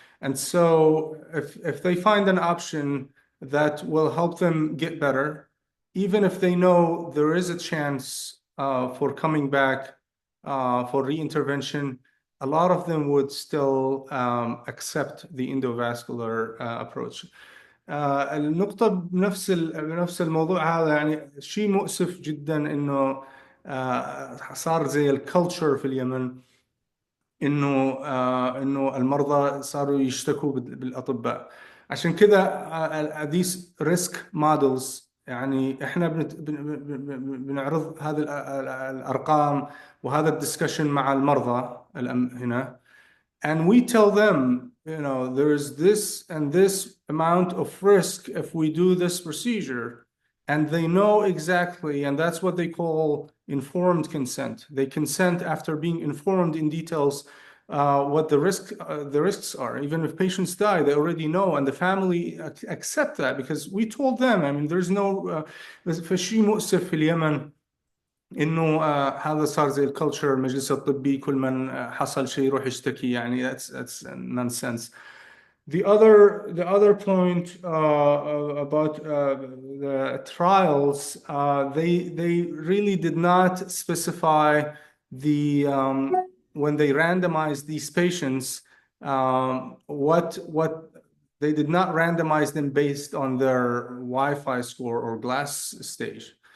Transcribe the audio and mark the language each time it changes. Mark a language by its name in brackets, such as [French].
[English] And so if they find an option that will help them get better, even if they know there is a chance for coming back for reintervention, a lot of them would still accept the endovascular approach. [Arabic] النقطة بنفس الموضوع هذا، يعني شيء مؤسف جدا انه صار زي الكالتشر في اليمن، انه المرضى صاروا يشتكوا بالاطباء. عشان كذا [English] these risk models، [Arabic] يعني احنا بنعرض هذه الارقام وهذا الدسكشن مع المرضى هنا. [English] And we tell them, there's this and this amount of risk if we do this procedure. And they know exactly, and that's what they call informed consent. They consent after being informed in details what the risks are. Even if patients die, they already know, and the family accept that because we told them. I mean, there's no [Arabic] فشي مؤسف في اليمن انه هذا صار زي الكلتشر، المجلس الطبي كل من حصل شيء يروح يشتكي. يعني [English] that's nonsense. The other point about the trials, they really did not specify the when they randomized these patients, what they did not randomize them based on their Wi-Fi score or glass stage.